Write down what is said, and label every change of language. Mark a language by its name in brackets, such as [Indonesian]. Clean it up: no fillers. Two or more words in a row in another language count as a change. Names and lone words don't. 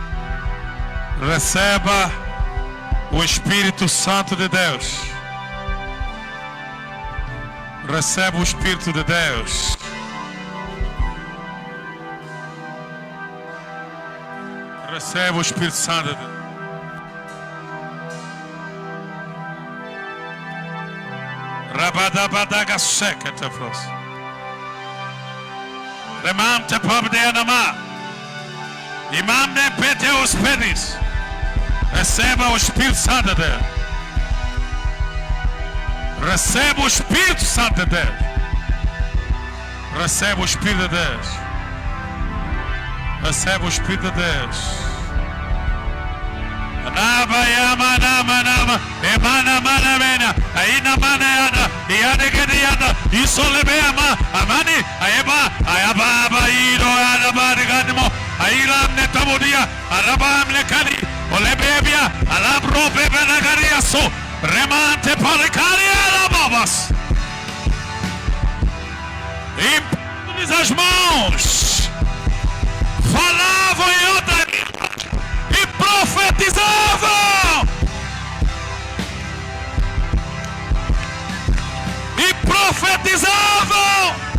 [Portuguese] Receba o Espírito Santo de Deus. Receba o Espírito de Deus. Receba o Espírito Santo de Deus. Rabadabadaga sekete fros. Remante pabdeanama. Imam pete os pedis. Receba o Espírito Santo de Deus. Receba o Espírito Santo de Deus. Receba o Espírito de Deus. Receba o Espírito de Deus. Naba yama nama nama emana mana mena aina mana yana iane gediana isolebeama amani ayeba ayaba bairo araba ganimo airam netamodia arabam nekani olebebia alabro bebenagariaso remante parcaria alabas. Impõe as mãos. Falavam em outra língua e profetizavam. E profetizavam.